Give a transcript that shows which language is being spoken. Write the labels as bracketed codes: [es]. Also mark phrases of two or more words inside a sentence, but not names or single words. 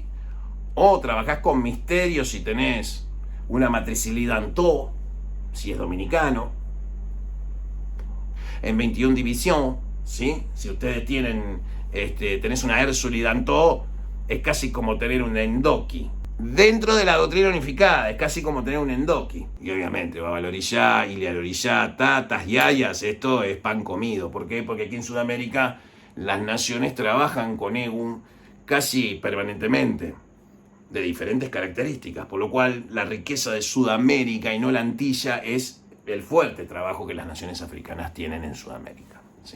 [es] O trabajás con misterios y tenés una matricilidantó, si es dominicano, en 21 división, ¿sí? Si ustedes tenés una Ersulidantó, es casi como tener un endoki. Dentro de la doctrina unificada, es casi como tener un endoki. Y obviamente, babalorillá, ilialorillá, tatas, yayas, esto es pan comido. ¿Por qué? Porque aquí en Sudamérica las naciones trabajan con Egum casi permanentemente, de diferentes características. Por lo cual, la riqueza de Sudamérica y no la Antilla es el fuerte trabajo que las naciones africanas tienen en Sudamérica, ¿sí?